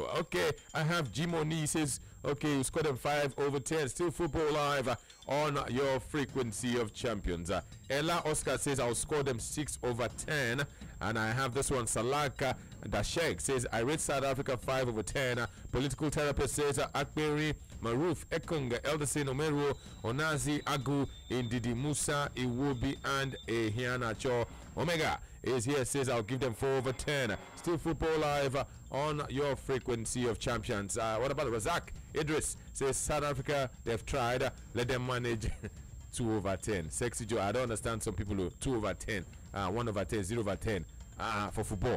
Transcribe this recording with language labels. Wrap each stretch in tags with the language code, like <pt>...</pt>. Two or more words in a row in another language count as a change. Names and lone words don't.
<en>Okay, I have Jimoni says okay, you score them 5/10. Still football live on your frequency of champions. Ella Oscar says I'll score them 6/10. And I have this one, Salaka Dashek says I rate South Africa 5/10. Political therapist says Akberi Maruf Ekong Elderson Omeru Onazi Agu Indidi Musa Iwobi and Ehianacho Omega is here, says I'll give them 4/10. Still football live on your frequency of champions. What about Razak Idris says South Africa, they've tried, let them manage 2/10. Sexy Joe, I don't understand some people who 2/10, 1/10, 0/10 for football.</en>